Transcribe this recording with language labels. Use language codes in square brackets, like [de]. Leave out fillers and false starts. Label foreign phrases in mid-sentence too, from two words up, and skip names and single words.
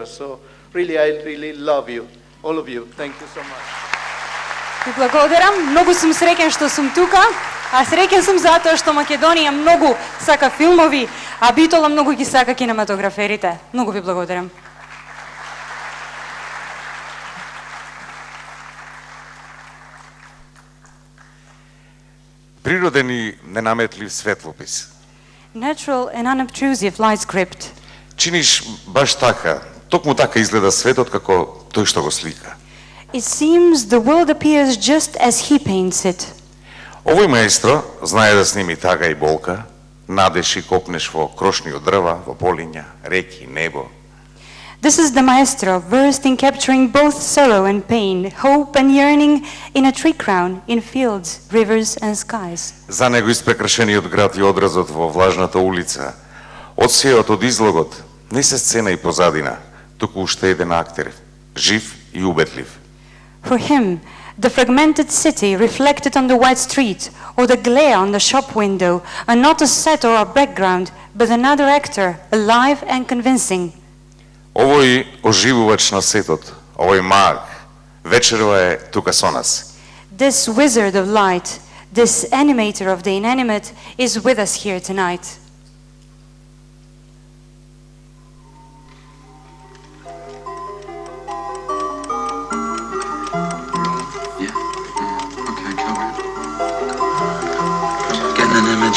[en] So really, I really love you, all of you. Thank you so much. [mk] Ви благодарам. Многу сум среќен што сум тука, а среќен сум затоа што Македонија многу сака филмови, а Битола многу ги сака кинематограферите. Многу ви благодарам. Природен и ненаметлив светлопис. [en] Natural and unobtrusive light script. [mk] Чиниш баш така, токму така изгледа светот како тој што го слика. [en] It seems the world appears just as he paints it. [mk] Овој маестро знае да сними тага и болка, надеш и копнеш во крошни од дрва, во полиња, реки, небо. [en] This is the maestro, versed in capturing both sorrow and pain, hope and yearning in a tree crown, in fields, rivers and skies. [mk] За него испрекрашениот град и одразот во влажната улица, одсеот од излогот, не се сцена и позадина, туку уште еден актер, жив и убедлив. [en] For him, the fragmented city reflected on the white street, or the glare on the shop window, are not a set or a background, but another actor, alive and convincing. [mk] Овој оживувач на светот, овој маг, вечерва е тука со нас. [en] This wizard of light, this animator of the inanimate, is with us here tonight. Getting an image.